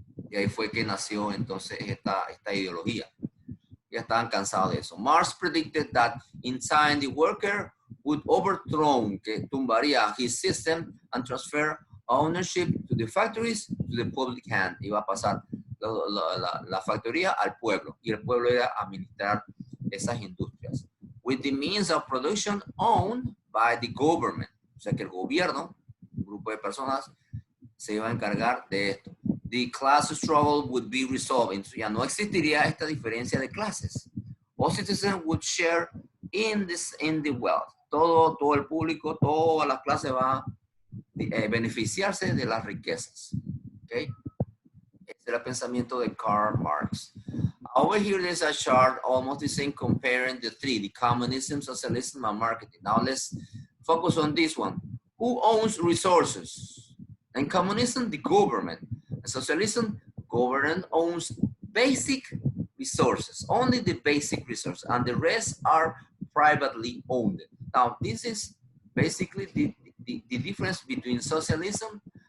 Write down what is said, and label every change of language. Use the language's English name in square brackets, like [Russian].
[Spanish] Y ahí fue que nació entonces esta ideología. Ya estaban cansados de eso. [English] Marx predicted that in time the worker would overthrow, [Spanish] que tumbaría [English] his system and transfer ownership to the factories to the public hand. [Spanish] Iba a pasar la factoría al pueblo y el pueblo iba a administrar esas industrias. [English] With the means of production owned by the government. [Spanish] O sea que el gobierno, un grupo de personas, se iba a encargar de esto. [English] The class struggle would be resolved. [Spanish] Entonces ya no existiría esta diferencia de clases. [English] All citizens would share in the wealth. [Spanish] Todo el público, todas las clases van a beneficiarse de las riquezas. Okay? Este era el pensamiento de Karl Marx. [English] Over here, there's a chart almost the same comparing the three, the communism, socialism, and marketing. Now let's focus on this one. Who owns resources? In communism, the government. In socialism, government owns basic resources, only the basic resources, and the rest are privately owned. Now, this is basically the difference between socialism